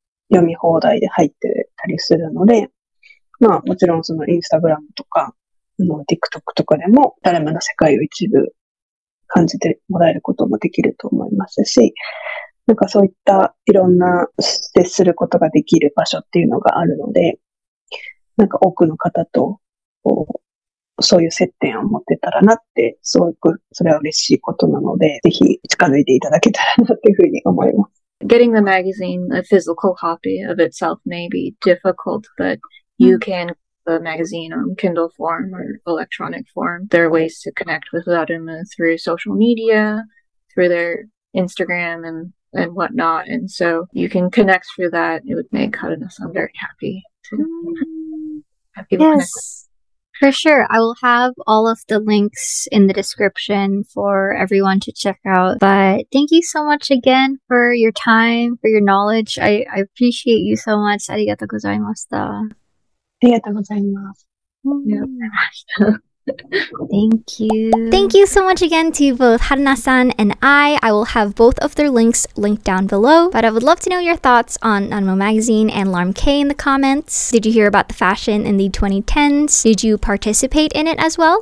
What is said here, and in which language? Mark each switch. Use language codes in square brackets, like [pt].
[ja] 読み放題で入ってたりするので、まあもちろんInstagram とか、TikTok とかでもLARMEの世界を一部感じてもらえることもできると思いますし、なんかそういったいろんな接することができる場所っていうのがあるので、なんか多くの方とそういう接点を持ってたらなって、すごくそれは嬉しいことなので、ぜひ近づいていただけたらなっていうふうに思います。 [en] Getting the magazine, a physical copy of itself may be difficult, but you can the magazine on Kindle form or electronic form. There are ways to connect with LARME through social media, through their Instagram and whatnot. And so you can connect through that. It would make Haruna-san very happy to have people connect with. For sure. I will have all of the links in the description for everyone to check out. But thank you so much again for your time, for your knowledge. I appreciate you so much. [ja] ありがとうございました。ありがとうございます。 [en] Thank you. Thank you so much again to both Haruna-san and I. I will have both of their links linked down below. But I would love to know your thoughts on Nanmo Magazine and LARME in the comments. Did you hear about the fashion in the 2010s? Did you participate in it as well?